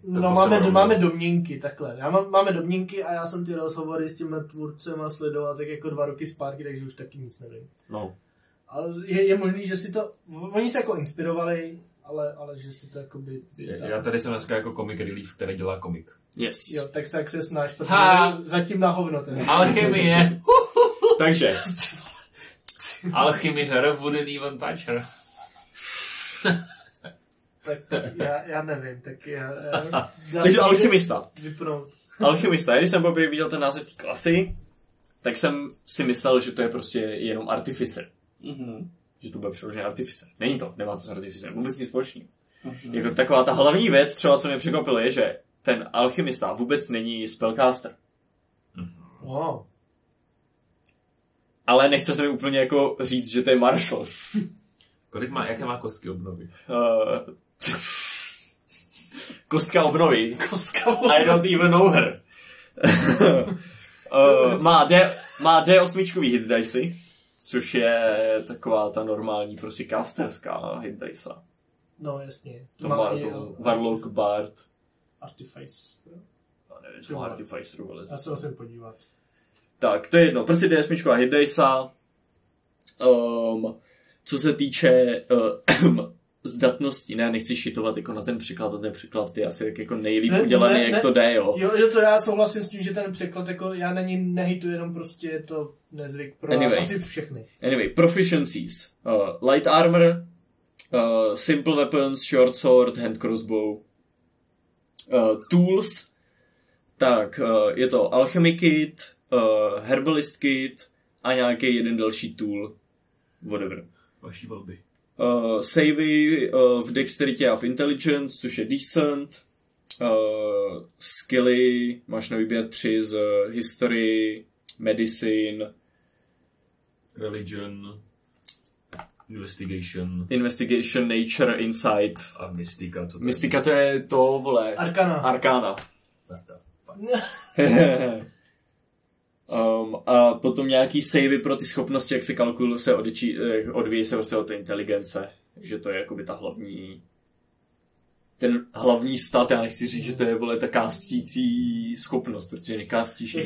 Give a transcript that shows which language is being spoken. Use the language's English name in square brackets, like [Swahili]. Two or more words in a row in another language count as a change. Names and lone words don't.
[Czech] No máme domněnky, takhle. Máme domněnky a já jsem ty rozhovory s těmi tvůrcema sledoval tak jako 2 roky zpátky, takže už taky nic nevím. No. Ale je možný, že si to... Oni se jako inspirovali, ale že si to jako by... Já tady jsem dneska jako [English] comic relief, [Czech] který dělá komik. [English] Yes. [Czech] Jo, tak se snaž, protože zatím na hovno. Alchemie. Takže. [English] Alchemy her wouldn't even touch her. [Czech] Tak já nevím, tak já Takže alchymista. Vypnout. Alchymista. Když jsem poprvé viděl ten název té klasy, tak jsem si myslel, že to je prostě jenom artificer. Že to bude přeložený artificer. Není to, nemá to s artificerem. Vůbec nic společného. Jako taková ta hlavní věc, třeba co mě překvapilo, je, že ten alchymista vůbec není spellcaster. [English] Wow. [Czech] Ale nechce se mi úplně jako říct, že to je marshal. Jaké má kostky obnovy? Kostka obnovy. [English] I don't even know her. [Czech] Má D8 [English] hit dice, [Czech] což je taková ta normální prostě casterská [English] hit dice. [Czech] No jasně. To má to Warlock Bard. Artifice. No, nevím, to má Artifice, ale... Já se musím podívat. Tak, to je jedno. Prostě D8 [English] hit dice. [Czech] Co se týče zdatnosti, ne, nechci šitovat jako na ten překlad, a ten překlad je asi jako nejlíp udělaný, jak to jde, jo. Jo, to já souhlasím s tím, že ten překlad, jako já na ní nehejtu, jenom prostě je to nezvyk pro nás asi všechny. [English] Anyway, proficiencies. Light armor, simple weapons, short sword, hand crossbow. Tools, [Czech] tak je to [English] alchemy kit, herbalist kit [Czech] a nějaký jeden další tool. [English] Whatever. [Czech] Vaší volby. Savey v dexterity a v intelligence, což je decent. Skilly, máš na výběr 3 z [English] history, medicine, religion, investigation, nature, insight. [Czech] A mystika, co to Mystika to je to, vole. Arkana. A potom nějaký savey pro ty schopnosti, jak se kalkuluje, se odvíjí se vlastně od té inteligence. Takže to je jakoby ta ten hlavní stat, já nechci říct, že to je, vole, ta kástící schopnost, protože nekástíš nic.